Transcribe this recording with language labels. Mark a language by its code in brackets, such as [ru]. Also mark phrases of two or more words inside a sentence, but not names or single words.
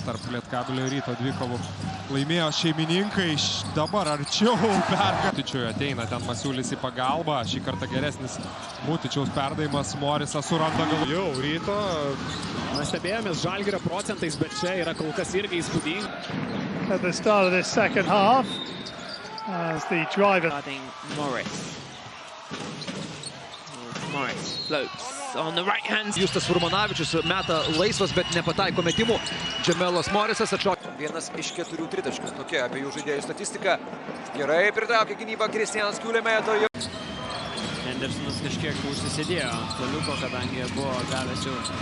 [lt] Tarp Lietkabelio ir Ryto dvikovų laimėjo šeimininkai, dabar arčiau Mutičiui ateina ten Masiulis į pagalbą, šį kartą geresnis Mutičiaus perdavimas, Morisas suranda galų. Jau Ryto. Mes stebėjomės Žalgirio procentais, bet čia yra kol kas irgi įspūdinga. [en] At the start of this second half, as the driver. Morris floats on the right hand. [lt] Justas Furmanavičius meta laisvas, bet nepataiko metimų. Džemelas Morisas atšokė. Vienas iš 4 tritaškių. Tokia abiejų žaidėjų statistika. Gerai pritraukė gynybą Kristianas Kiulemaja. Hendersonas kažkiek užsisėdėjo ant staliuko, kadangi buvo gavęs jau.